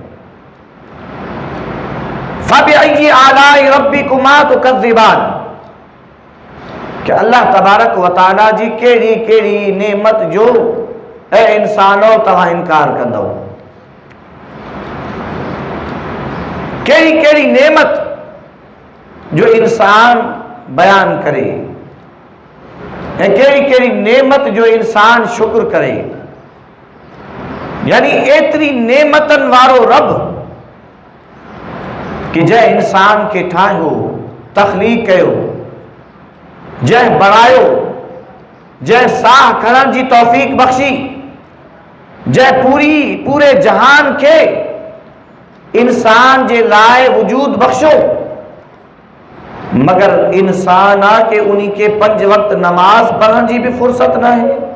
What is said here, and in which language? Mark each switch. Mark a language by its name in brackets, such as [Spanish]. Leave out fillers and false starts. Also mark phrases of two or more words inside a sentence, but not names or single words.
[Arabic] فَبِأَيِّ آلَاءِ رَبِّكُمَا تُكَذِّبَانِ [Sindhi] کہ اللہ تبارک و تعالیٰ جی کیڑی کیڑی نعمت جو اے انسانوں تواں انکار کندو، کیڑی کیڑی نعمت جو انسان بیان کرے، کیڑی کیڑی نعمت جو انسان شکر کرے۔ یعنی ایتری نعمتن وارو رب کہ جے انسان کے ٹھائیو تخلیق کیو، جے بڑھائیو، جے ساہ کھڑن جی توفیق بخشی، جے پورے جہان کے انسان جے لائے وجود بخشو، مگر انسان آ کے انہی کے 5 وقت نماز پڑھن جی بھی فرصت نہ ہے،